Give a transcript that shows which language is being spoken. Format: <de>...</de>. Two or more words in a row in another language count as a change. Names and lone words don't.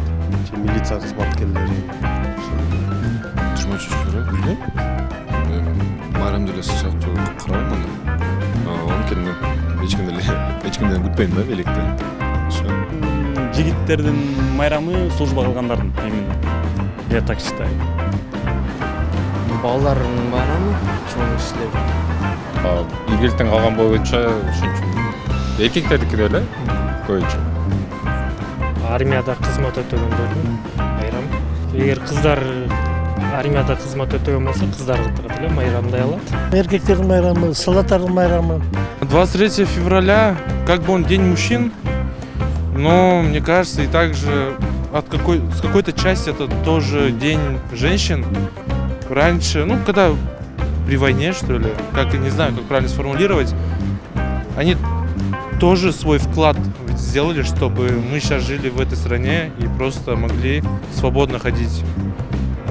<ky>Же милиция кызматкерлери. 23 февраль билбейм. Байрам деле сыяктуу карабайм аны. Анткени эч кимден күтпөйм да белекти. Ошо. Жигиттердин майрамы служба кылгандардын именно.</ky> <ru>Я так считаю.</ru> <ky>Балдардын байрамы, чоң кишилер. Игиликтен калган боюнча ушунчу. Эркектердики деле көбүнчө. Армияда кызмат өтөгөндөрдүн майрамы. Эгер кыздар армияда кызмат өтөгөн болсо, кыздарга деле майрамдай алат. Эркектердин майрамы, солдаттардын майрамы.</ky> <ru>23 февраля, как бы он день мужчин, но мне кажется, и также с какой-то части это тоже день женщин. Раньше, когда при войне, что ли, как я не знаю, как правильно сформулировать, они тоже свой вклад сделали, чтобы мы сейчас жили в этой стране и просто могли свободно ходить.</ru>